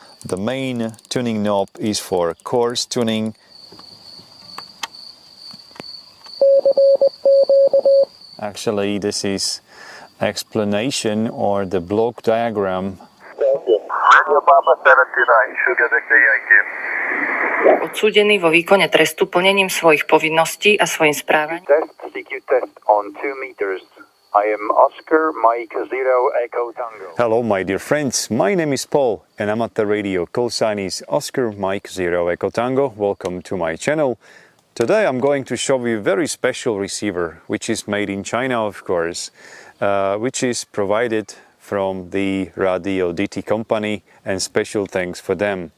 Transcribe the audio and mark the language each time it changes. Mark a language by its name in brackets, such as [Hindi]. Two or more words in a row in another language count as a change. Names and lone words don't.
[English] The main tuning knob is for coarse tuning. Actually, this is explanation or the block diagram. [Slovak] Odsúdený vo výkone trestu plnením svojich povinností a svojim správaním. [English] Test CQ test on 2 meters. I am Oscar Mike 0 Echo Tango. Hello my dear friends, my name is Paul and I'm at the radio. Call sign is Oscar Mike 0 Echo Tango. Welcome to my channel. Today I'm going to show you a very special receiver, which is made in China, of course, which is provided from the Raddy DT company, and special thanks for them.